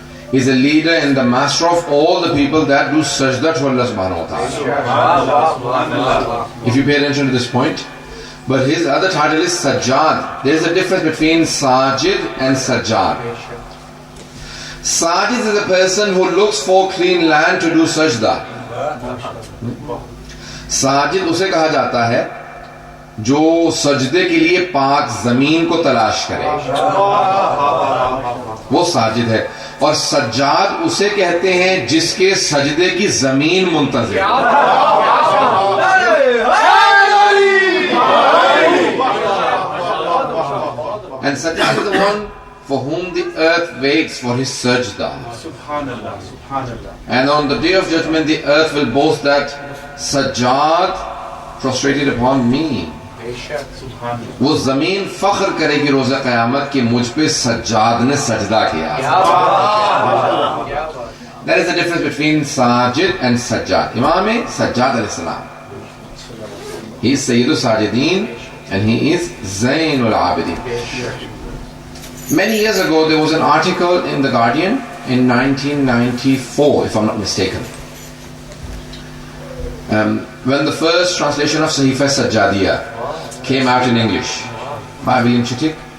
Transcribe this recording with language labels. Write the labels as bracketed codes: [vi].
[en] He is a leader and the master of all the people that do sajda to Allah subhanahu wa ta'ala. If you pay attention to this point. But his other title is Sajjad. There is a difference between Sajid and Sajjad. Sajid is a person who looks for clean land to do sajda. [hi] Sajid उसे कहा जाता है जो सजदे के लिए पाक जमीन को तलाश करे, वो साजिद है. और सज्जाद उसे कहते हैं जिसके सजदे की जमीन मुंतज़िर. [en] And Sajjad is the one for whom the earth waits for his sajda. Subhanallah, Subhanallah. And on the day of judgment, the earth will boast that Sajjad prostrated upon me. [hi] वो जमीन फख्र करेगी रोज़े क़यामत कि मुझ पे सज्जाद ने सजदा किया. [en] That is the difference between Sajid and Sajjad. Imam Sajjad alayhi salam. He is Sayyidul Sajideen and he is Zain al-Abideen. Many years ago there was an article in The Guardian in 1994, if I'm not mistaken, when the first translation of Sahifa Sajjadiyah came out in English by William Chittick.